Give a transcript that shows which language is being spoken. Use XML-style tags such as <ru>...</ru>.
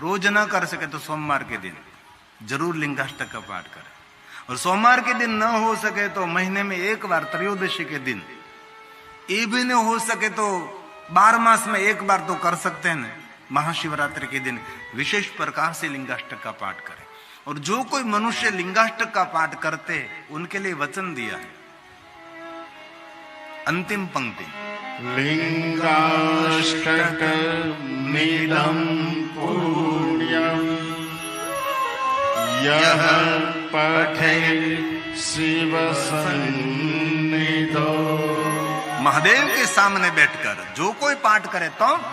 <hi>रोज ना कर सके तो सोमवार के दिन जरूर लिंगाष्टक का पाठ करें, और सोमवार के दिन न हो सके तो महीने में एक बार त्रयोदशी के दिन, ये भी न हो सके तो 12 मास में एक बार तो कर सकते हैं। महाशिवरात्रि के दिन विशेष प्रकार से लिंगाष्टक का पाठ करें। और जो कोई मनुष्य लिंगाष्टक का पाठ करते उनके लिए वचन दिया है। अंतिम पंक्ति</hi> <sa>लिंगाष्टकमिदं पुण्यं यः पठेत् शिवसन्निधौ।</sa> <hi>महादेव के सामने बैठकर जो कोई पाठ करे तो</hi>